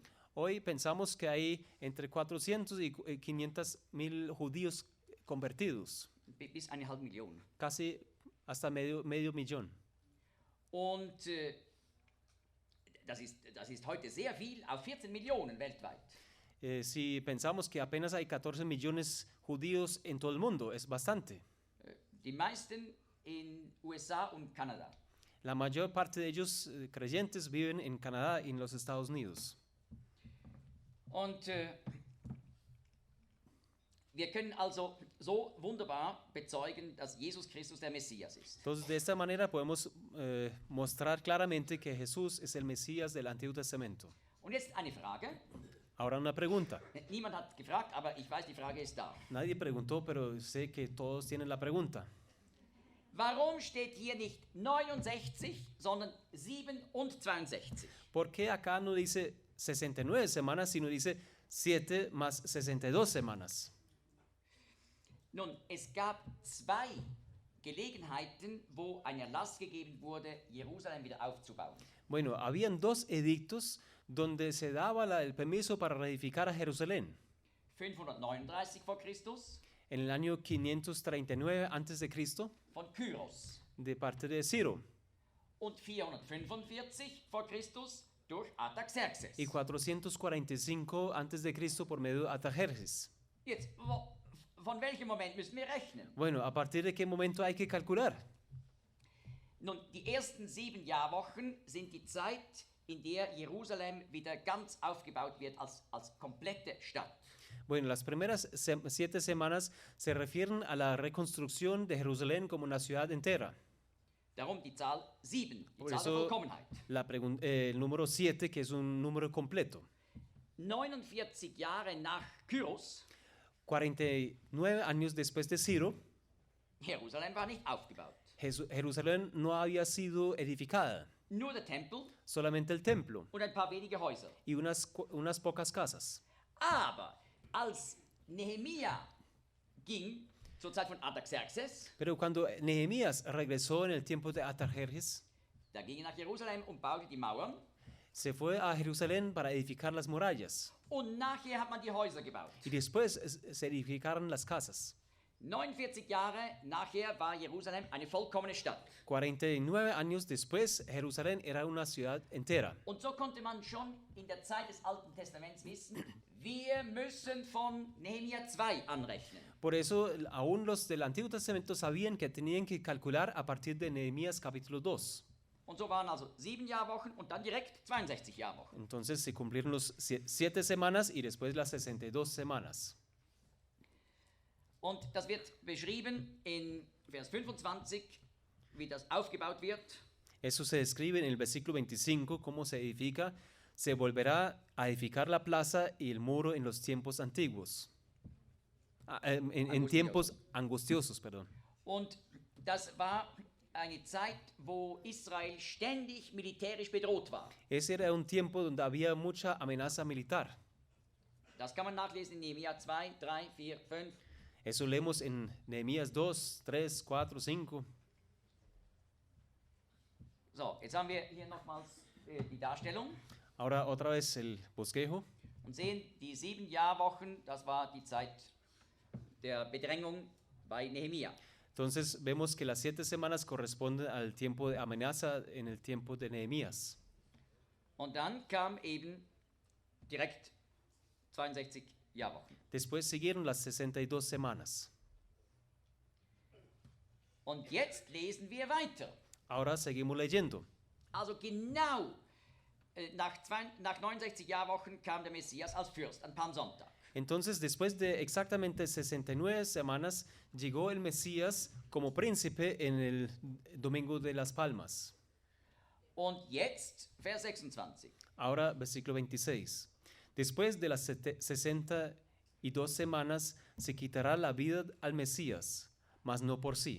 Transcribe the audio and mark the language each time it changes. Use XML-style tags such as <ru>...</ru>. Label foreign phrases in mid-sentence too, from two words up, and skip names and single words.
<es>Hoy pensamos que hay entre 400 y 500 mil judíos convertidos,</es> <de>Bis 500.000.</de> <es>casi hasta medio millón.</es> <de>Und das ist heute sehr viel, auf 14 Millionen weltweit.</de> <es>Si pensamos que apenas hay 14 millones judíos en todo el mundo, es bastante.</es> <de>Die meisten in USA und Kanada.</de> <es>La mayor parte de ellos creyentes viven en Canadá y en los Estados Unidos.</es> <de>Und wir können also so wunderbar bezeugen, dass Jesus Christus der Messias ist.</de> <es>Entonces, de esta manera podemos mostrar claramente que Jesús es el Mesías del Antiguo Testamento.</es> <de>Und jetzt eine Frage.</de> <es>Ahora una pregunta.</es> <de>Niemand hat gefragt, aber ich weiß, die Frage ist da.</de> <es>Nadie preguntó, pero sé que todos tienen la pregunta.</es> <de>Warum steht hier nicht 69, sondern 7 und 62?</de> <es>¿Por qué acá no dice 69 semanas, sino dice 7 más 62 semanas?</es> <de>Nun, es gab 2 Gelegenheiten, wo ein Erlass gegeben wurde, Jerusalem wieder aufzubauen.</de> <es>Bueno, habían 2 edictos donde se daba el permiso para reedificar a Jerusalén.</es> <de>539 vor Christus</de> <es>En el año 539 a.C.,</es> <de>von Kyros</de> <es>de parte de Ciro,</es> <de>und 445 vor Christus durch Artaxerxes.</de> <es>y 445 a.C. por medio de Artajerjes.</es> <de>Jetzt, von welchem Moment müssen wir rechnen?</de> <es>Bueno, ¿a partir de qué momento hay que calcular?</es> <de>Nun, die ersten 7 Jahrwochen sind die Zeit, in der Jerusalem wieder ganz aufgebaut wird als komplette Stadt.</de> <es>Bueno, las primeras 7 semanas se refieren a la reconstrucción de Jerusalén como una ciudad entera.</es> <de>Darum die Zahl 7, die</de> <es>Por</es> <de>Zahl der</de> <es>eso</es> <de>Vollkommenheit.</de> <es>el número 7, que es un número completo.</es> <de>49 Jahre nach Kyros,</de> <es>49 años después de Ciro,</es> <de>Jerusalem war nicht aufgebaut.</de> <es>Jerusalén no había sido edificada,</es> <de>Nur der Tempel</de> <es>solamente el templo</es> <de>und ein paar wenige Häuser.</de> <es>y unas pocas casas.</es> <de>Aber als Nehemia ging, zur Zeit von Artaxerxes,</de> <es>Pero cuando Nehemías regresó en el tiempo de Artajerjes,</es> <de>da ging er nach Jerusalem und baute die Mauern.</de> <es>se fue a Jerusalén para edificar las murallas</es> <de>Und nachher hat man die Häuser gebaut.</de> <es>y después se edificaron las casas.</es> <de>49 Jahre nachher war Jerusalem eine vollkommene Stadt.</de> <es>49 años después, Jerusalén era una ciudad entera.</es> <de>Und so konnte man schon in der Zeit des Alten Testaments wissen, wir müssen von Nehemia 2 anrechnen.</de> <es>Por eso, aún los del Antiguo Testamento sabían que tenían que calcular a partir de Nehemías capítulo 2.</es> <de>Und so waren also 7 Jahrwochen und dann direkt 62 Jahrwochen.</de> <es>Entonces se cumplieron los 7 semanas y después las 62 semanas.</es> <de>Und das wird beschrieben in Vers 25, wie das aufgebaut wird.</de> <es>Eso se describe en el versículo 25, cómo se edifica. Se volverá a edificar la plaza y el muro en los tiempos antiguos. En tiempos angustiosos, perdón.</es> <de>Und das war eine Zeit, wo Israel ständig militärisch bedroht war.</de> <es>Ese era un tiempo donde había mucha amenaza militar.</es> <de>Das kann man nachlesen in Nehemia 2, 3, 4, 5.</de> <es>Eso leemos en Nehemías 2, 3, 4, 5.</es> <de>So, jetzt haben wir hier nochmals die Darstellung</de> <es>Ahora otra vez el bosquejo.</es> <de>und sehen, die 7 Jahrwochen, das war die Zeit der Bedrängung bei Nehemia.</de> <es>Entonces vemos que las 7 semanas corresponden al tiempo de amenaza en el tiempo de Nehemías.</es> <de>Und dann kam eben direkt 62 Jahrwochen.</de> <es>Después siguieron las 62 semanas.</es> <de>Und jetzt lesen wir weiter.</de> <es>Ahora seguimos leyendo.</es> <de>Also genau nach 69 Jahrwochen kam der Messias als Fürst an Palmsonntag.</de> <es>Entonces, después de exactamente 69 semanas, llegó el Mesías como príncipe en el Domingo de las Palmas.</es> <de>Und jetzt, Vers 26.</de> <es>Ahora, versículo 26. Después de las 62 semanas, se quitará la vida al Mesías, mas no por sí.</es>